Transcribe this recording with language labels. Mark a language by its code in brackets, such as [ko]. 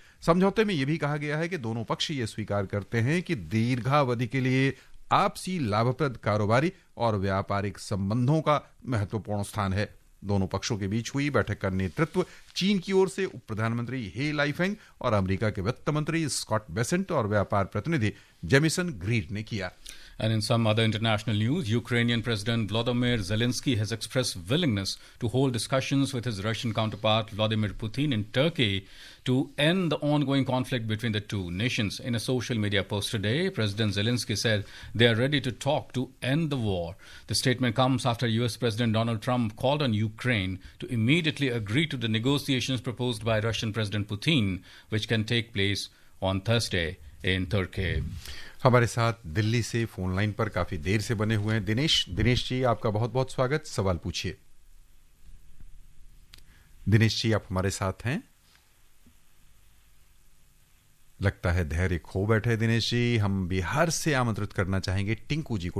[hi] समझौते में यह भी कहा गया है कि दोनों पक्ष ये स्वीकार करते हैं कि दीर्घावधि के लिए आपसी लाभप्रद कारोबारी और व्यापारिक संबंधों का महत्वपूर्ण स्थान है। दोनों पक्षों के बीच हुई बैठक का नेतृत्व चीन की ओर से उप प्रधानमंत्री हे लाइफेंग और अमेरिका के वित्त मंत्री स्कॉट बेसेंट और व्यापार प्रतिनिधि जेमिसन ग्रीर ने किया। [en] And in some other international news, Ukrainian President Volodymyr Zelensky has expressed willingness to hold discussions with his Russian counterpart Vladimir Putin in Turkey to end the ongoing conflict between the two nations. In a social media post today, President Zelensky said they are ready to talk to end the war. The statement comes after US President Donald Trump called on Ukraine to immediately agree to the negotiations proposed by Russian President Putin, which can take place on Thursday in Turkey. [hi] हमारे साथ दिल्ली से phone line पर काफी देर से बने हुए हैं दिनेश जी, आपका बहुत बहुत स्वागत। सवाल पूछिए। दिनेश जी, आप हमारे साथ हैं? लगता है धैर्य खो बैठे दिनेश जी। हम बिहार से आमंत्रित करना चाहेंगे टिंकू जी को।